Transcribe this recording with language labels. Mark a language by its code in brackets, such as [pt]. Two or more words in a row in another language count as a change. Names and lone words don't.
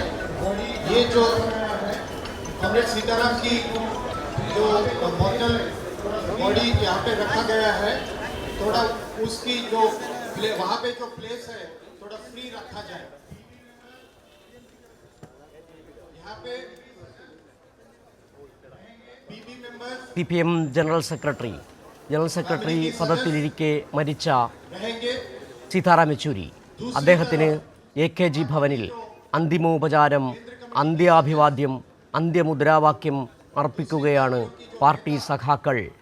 [hi] ये जो कॉमरेड सीताराम की जो [en] model body [hi] यहाँ पे रखा गया है, थोड़ा उसकी जो वहाँ पे जो प्लेस है थोड़ा फ्री रखा जाए। यहाँ पे [en] BB members [ml] PPM ജനറൽ സെക്രട്ടറി പദത്തിലിരിക്കെ മരിച്ച സീതാറാം യെച്ചൂരി, അദ്ദേഹത്തിന് AKG ഭവനിൽ അന്തിമോപചാരം, അന്ത്യാഭിവാദ്യം, അന്ത്യമുദ്രാവാക്യം അർപ്പിക്കുകയാണ് പാർട്ടി സഖാക്കൾ.